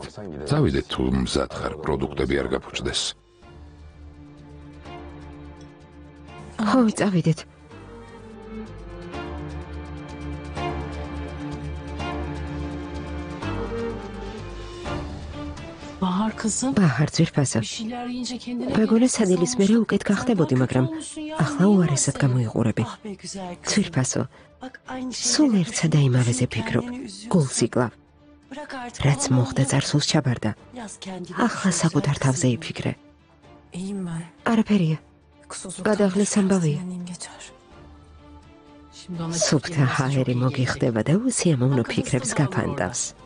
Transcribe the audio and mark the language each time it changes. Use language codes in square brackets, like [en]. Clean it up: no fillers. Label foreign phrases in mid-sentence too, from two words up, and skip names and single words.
[ka] წავიდეთ თუ მზად ხარ, პროდუქტები არ გაფუჭდეს. ხო, წავიდეთ. [tr] Bahar kızım. [ka] ბაჰარ, ძვირფასო. [tr] Bir şeyler yiyince kendine [ka] მეგონა სადილის მერე უკეთ გახდებოდი, მაგრამ ახლა უარესად გამოიყურები. [tr] Ah be güzel kızım. [ka] ძვირფასო, [tr] Bak aynı şeyleri [ka] სულ ერთსა და იმავეზე [tr] düşünüp [ka] ფიქრობ. [tr] kendini üzüyorsun. [ka] გულს იკლავ. [tr] Bırak artık [ka] რაც [tr] ağlamayı. [ka] მოხდა წარსულს ჩაბარდა. [tr] Biraz kendine [ka] ახლა [tr] söz [ka] საკუთარ [tr] ver [ka] თავზე [tr] kızım. [ka] იფიქრე. [tr] İyiyim ben. [ka] არაფერია. [tr] Kusuzluktan [ka] გადაღლის [tr] biraz [ka] ამბავია. [tr] dinleneyim geçer. Şimdi ona [ka] სუფთა ჰაერი მოგიხდება და უსიამოვნო ფიქრებს გაფანდავს.